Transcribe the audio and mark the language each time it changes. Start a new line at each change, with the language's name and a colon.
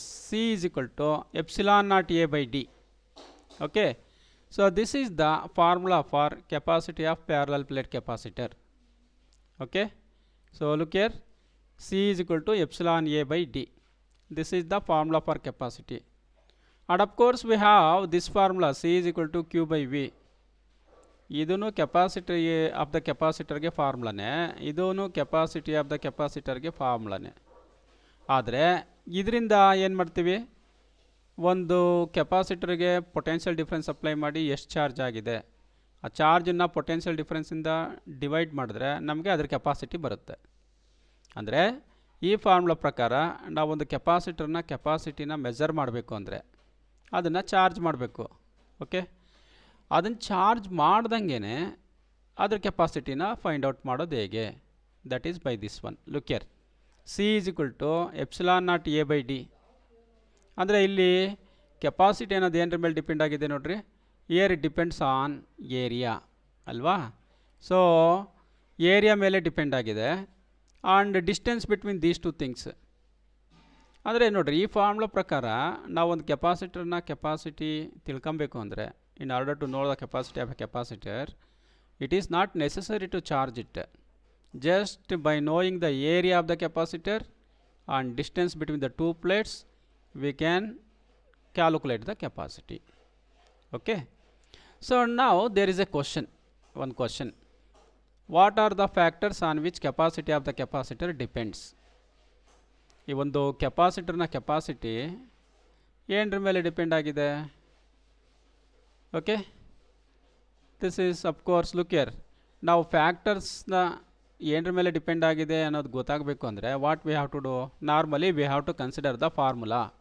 English: C is equal to epsilon naught A by D. Okay, so this is the formula for capacity of parallel plate capacitor. Okay, so look here, C is equal to epsilon A by D. This is the formula for capacity, and of course we have this formula, C is equal to Q by V.
Kannada: ಇದೂ capacity of the ಕೆಪಾಸಿಟರ್ಗೆ ಫಾರ್ಮುಲಾನೇ, ಇದೂ capacity of the ಕೆಪಾಸಿಟರ್ಗೆ ಫಾರ್ಮುಲಾನೇ. ಆದರೆ ಇದರಿಂದ ಏನು ಮಾಡ್ತೀವಿ, ಒಂದು ಕೆಪಾಸಿಟರ್ಗೆ potential difference apply ಮಾಡಿ ಎಷ್ಟು charge ಆಗಿದೆ ಆ ಚಾರ್ಜನ್ನು ಪೊಟೆನ್ಷಿಯಲ್ ಡಿಫ್ರೆನ್ಸಿಂದ ಡಿವೈಡ್ ಮಾಡಿದ್ರೆ ನಮಗೆ ಅದ್ರ ಕೆಪಾಸಿಟಿ ಬರುತ್ತೆ. ಅಂದರೆ ಈ ಫಾರ್ಮುಲಾ ಪ್ರಕಾರ ನಾವೊಂದು ಕೆಪಾಸಿಟಿನ ಮೆಜರ್ ಮಾಡಬೇಕು ಅಂದರೆ ಅದನ್ನು ಚಾರ್ಜ್ ಮಾಡಬೇಕು. ಓಕೆ, ಅದನ್ನು ಚಾರ್ಜ್ ಮಾಡ್ದಂಗೆ ಅದ್ರ ಕೆಪಾಸಿಟಿನ ಫೈಂಡ್ ಔಟ್ ಮಾಡೋದು ಹೇಗೆ?
English: That is by this one. Look here, C is equal to epsilon naught A by D.
Kannada: ಅಂದರೆ ಇಲ್ಲಿ ಕೆಪಾಸಿಟಿ ಅನ್ನೋದು ಏನರ ಮೇಲೆ ಡಿಪೆಂಡ್ ಆಗಿದೆ ನೋಡ್ರಿ,
English: it depends on area
Kannada: ಅಲ್ವಾ.
English: so area
Kannada: ಮೇಲೆ ಡಿಪೆಂಡ್ ಆಗಿದೆ
English: And distance between these two things.
Kannada: ಅಂದರೆ ನೋಡಿರಿ, ಈ ಫಾರ್ಮುಲಾ ಪ್ರಕಾರ ನಾವೊಂದು ಕೆಪಾಸಿಟಿ ತಿಳ್ಕೊಬೇಕು ಅಂದರೆ,
English: in order to know the capacity of a capacitor, it is not necessary to charge it. Just by knowing the area of the capacitor and distance between the two plates, we can calculate the capacity. Okay, so now there is a one question, what are the factors on which capacity of the capacitor depends?
Kannada: ಈ ಒಂದು ಕೆಪಾಸಿಟರ್ನ capacity ಏನರ ಮೇಲೆ depend ಆಗಿದೆ?
English: okay, this is of course, look here,
Kannada: ನಾವು ಫ್ಯಾಕ್ಟರ್ಸ್ನ ಏನರ ಮೇಲೆ depend ಆಗಿದೆ ಅನ್ನೋದು ಗೊತ್ತಾಗಬೇಕು ಅಂದರೆ
English: What we have to do, normally we have to consider the formula.